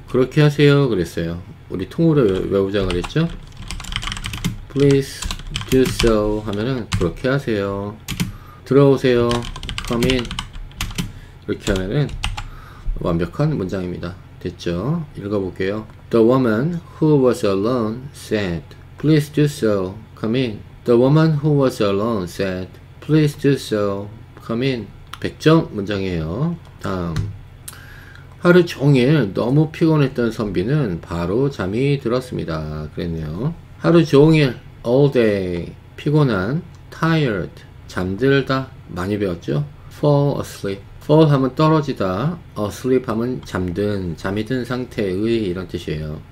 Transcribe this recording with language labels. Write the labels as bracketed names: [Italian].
[Korean] 그렇게 하세요 그랬어요. 우리 통으로 외우자 그랬죠? [English] Please do so [Korean] 하면은 그렇게 하세요. 들어오세요. [English] Come in. [Korean] 이렇게 하면은 완벽한 문장입니다. 됐죠? 읽어볼게요. [English] The woman who was alone said, Please do so. Come in. The woman who was alone said, Please do so. Come in. [Korean] 100점 문장이에요. 다음. 하루 종일 너무 피곤했던 선비는 바로 잠이 들었습니다. 그랬네요. 하루 종일 all day 피곤한 tired 잠들다 많이 배웠죠? fall asleep fall 하면 떨어지다 asleep 하면 잠든 잠이 든 상태의 이런 뜻이에요.